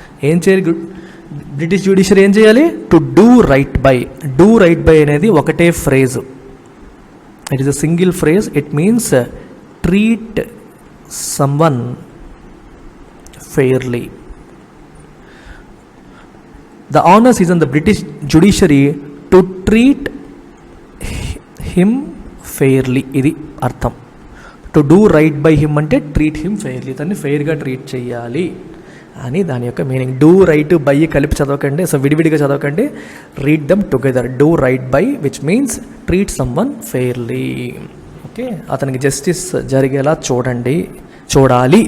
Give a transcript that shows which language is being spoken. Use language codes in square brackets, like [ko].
[te] ఏం చేయాలి British judiciary? ఏం చేయాలి? [en] To do right by. [te] Do right by అనేది ఒకటే phrase. [en] It is a single phrase. It means treat someone fairly. The onus is on the British judiciary to treat him fairly. [te] ఇది అర్థం. [en] to do right by him [te] అంటే [en] treat him fairly, [te] దాన్ని ఫెయిర్గా treat చేయాలి అని దాని యొక్క meaning. Do right by కలిపి చదవకండి, so విడివిడిగా చదవకండి. [en] Read them together. Do right by which means treat someone fairly. [te] Okay, అతనికి జస్టిస్ జరిగేలా చూడాలి.